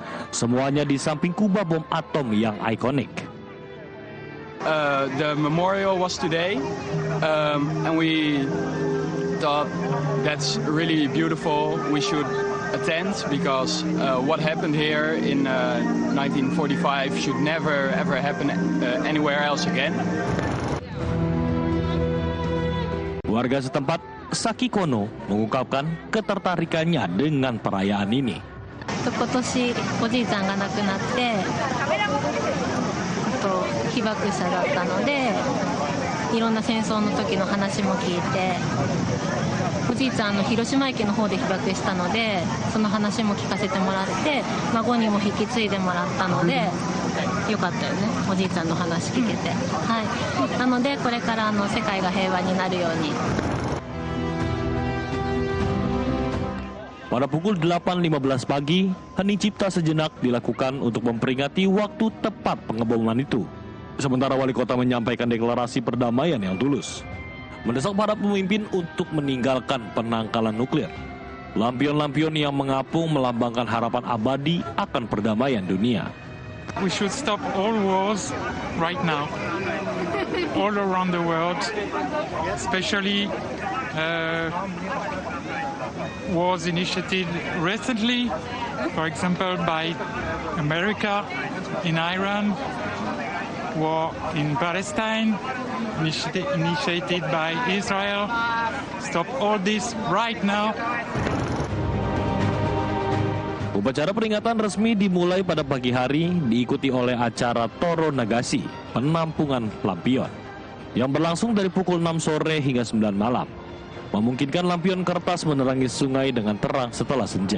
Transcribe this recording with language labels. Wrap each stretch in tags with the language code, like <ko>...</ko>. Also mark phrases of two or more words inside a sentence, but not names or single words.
<id>Semuanya di samping kubah bom atom yang ikonik.</id> <en>The memorial was today, and we thought that's really beautiful. We should attend because what happened here in 1945 should never ever happen anywhere else again.</en> <id>Warga setempat, Saki Kono, mengungkapkan ketertarikannya dengan perayaan ini.</id> <ja>今年おじいちゃんが亡くなって被爆者だったのでいろんな戦争の時の話も聞いておじいちゃん広島駅の方で被爆したのでその話も聞かせてもらって孫にも引き継いでもらったのでよかったよねおじいちゃんの話聞けて、はい、なのでこれから世界が平和になるように。</ja> <id>Pada pukul 8.15 pagi, hening cipta sejenak dilakukan untuk memperingati waktu tepat pengeboman itu. Sementara wali kota menyampaikan deklarasi perdamaian yang tulus, mendesak para pemimpin untuk meninggalkan penangkalan nuklir. Lampion-lampion yang mengapung melambangkan harapan abadi akan perdamaian dunia.</id> <en>We should stop all wars right now, all around the world, especially wars initiated recently, for example, by America in Iran, war in Palestine, initiated by Israel. Stop all this right now.</en> <id>Upacara peringatan resmi dimulai pada pagi hari, diikuti oleh acara Toro Nagasi, penampungan lampion, yang berlangsung dari pukul 6 sore hingga 9 malam. Memungkinkan lampion kertas menerangi sungai dengan terang setelah senja.</id>